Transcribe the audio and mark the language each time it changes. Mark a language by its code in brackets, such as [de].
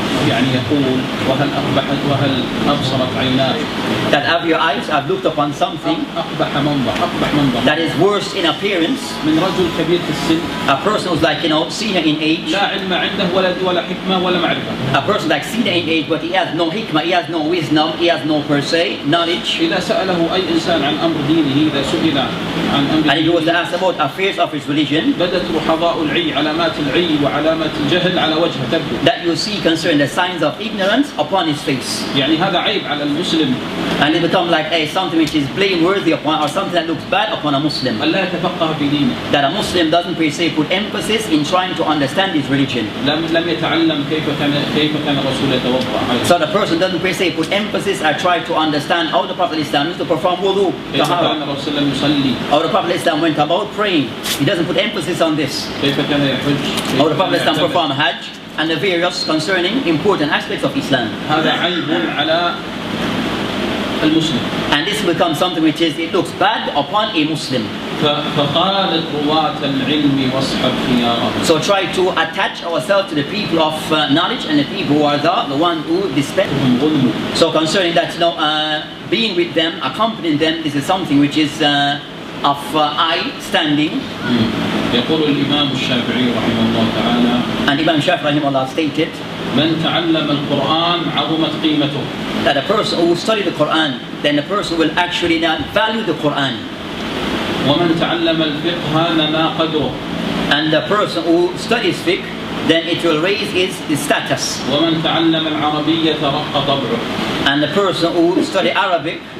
[ar] يعني يقول وهل أبصرت عيناك [en] that have your eyes have looked upon something [ar] أقبح منظر [en] that is worse in appearance. [ar] من رجل كبير في السن. [en] A person who's like senior in age. [ar] لا علم عنده ولا حكمة ولا معرفة. [en] A person like senior in age but he has no hikmah, he has no wisdom, he has no per se knowledge. [ar] إذا سأله أي إنسان عن أمر دينه إذا سئل عن أمر. [en] And he was asked about affairs of his religion. [ar] بدت رحضاء العي علامات العي وعلامات الجهل على وجهه تبدو. [en] That you see concern the signs of ignorance upon his face. [ar] يعني هذا عيب على المسلم. [en] And it becomes like something which is blameworthy upon, or something that looks bad upon a Muslim. [ar] ألا يتفقه في دينه. [en] That a Muslim doesn't per se put emphasis in trying to understand his religion. [ar] لم يتعلم كيف كان الرسول يتوضأ. [en] So the person doesn't per se put emphasis or try to understand how the Prophet Islam used to perform wudu. [ar] كيف كان الرسول يصلي. [en] How the Prophet Islam went about praying. He doesn't put emphasis on this. [ar] كيف كان يحج. [en] How the Prophet Islam performed Hajj and the various concerning important aspects of Islam. [ar] هذا عيب على المسلم. [en] And this becomes something which is, it looks bad upon a Muslim. [ar] فقالت رواة العلم واصحب خيارهم. [en] So try to attach ourselves to the people of knowledge and the people who are the one who dispense. So concerning that, being with them, accompanying them, this is something which is of high standing. [ar] يقول الإمام الشافعي رحمه الله تعالى. [en] And Imam Shafi'i rahimahullah stated. [ar] من تعلم القرآن عظمت قيمته. [en] That a person who studies the Quran, then the person will actually not value the Quran. [ar] ومن تعلم الفقه نما قدره. [en] And the person who studies fiqh, then it will raise his status. [ar] ومن تعلم العربية رق طبعه. [en] And the person who study Arabic,